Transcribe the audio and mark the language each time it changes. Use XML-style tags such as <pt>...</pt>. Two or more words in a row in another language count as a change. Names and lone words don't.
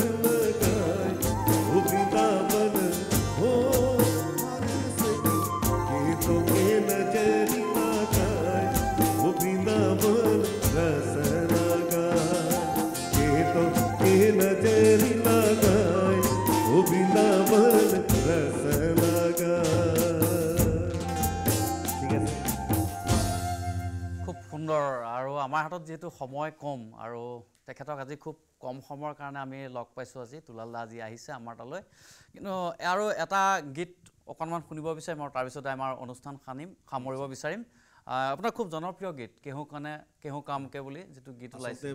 <bho>लगाए वो वृंदावन हो हरे सखी के तोके नजर वो वृंदावन रस लगाए के तो के नजरी लगाए वो वृंदावन रस लगाए</bho> <as>ঠিক আছে খুব সুন্দৰ আৰু আমাৰ হাতত যেহেতু সময় কম আৰু তেখেতক আজি খুব কম সময়ৰ কাৰণে আমি লগ পাইছোঁ আজি দুলাল দা আজি আহিছে আমাৰ তালৈ কিন্তু আৰু এটা গীত অকণমান শুনিব বিচাৰিম আৰু তাৰপিছতে আমাৰ অনুষ্ঠান সামৰিব বিচাৰিম আপোনাৰ খুব জনপ্ৰিয় গীত কেহু কামকে বুলি যেটো গীত ওলাইছে</as>